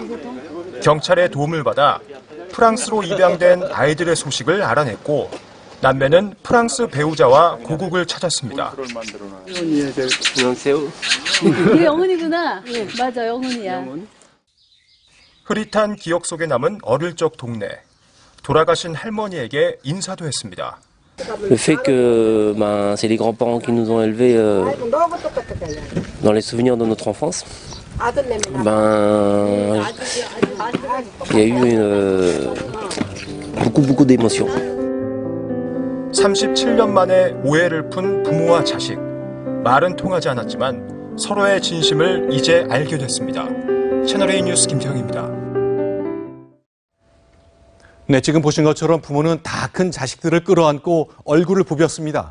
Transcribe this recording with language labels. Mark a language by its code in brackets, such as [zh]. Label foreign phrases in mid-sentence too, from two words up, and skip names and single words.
[ko] 경찰의 도움을 받아 프랑스로 입양된 아이들의 소식을 알아냈고 남매는 프랑스 배우자와 고국을 찾았습니다. 이게 영훈이구나. 맞아, 영훈이야. 흐릿한 기억 속에 남은 어릴 적 동네. 돌아가신 할머니에게 인사도 했습니다. [fr] Le fait que c'est les grands-parents qui nous ont élevés dans les souvenirs de notre enfance, il y a eu beaucoup d'émotions. [ko] 37년 만에 오해를 푼 부모와 자식. 말은 통하지 않았지만 서로의 진심을 이제 알게 됐습니다. 채널A 뉴스 김태형입니다. 네, 지금 보신 것처럼 부모는 다 큰 자식들을 끌어안고 얼굴을 부볐습니다.